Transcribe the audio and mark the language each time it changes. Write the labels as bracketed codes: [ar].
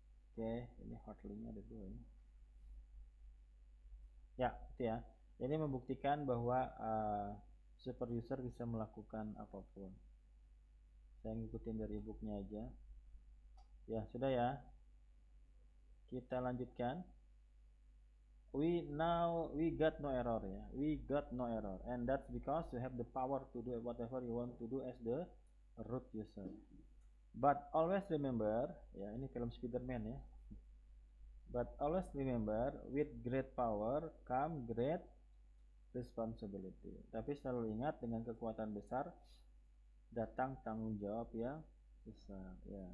[id] Oke ini hotlinknya ada 2 ini ya itu ya. Ini membuktikan bahwa super user bisa melakukan apapun. Saya ngikutin dari ebooknya aja ya. Sudah ya, kita lanjutkan. [en] We got no error ya, we got no error, and that's because you have the power to do whatever you want to do as the root user. But always remember ya, [id] ini film Spiderman ya. [en] But always remember, with great power come great responsibility. [id] Tapi selalu ingat, dengan kekuatan besar datang tanggung jawab yang besar ya.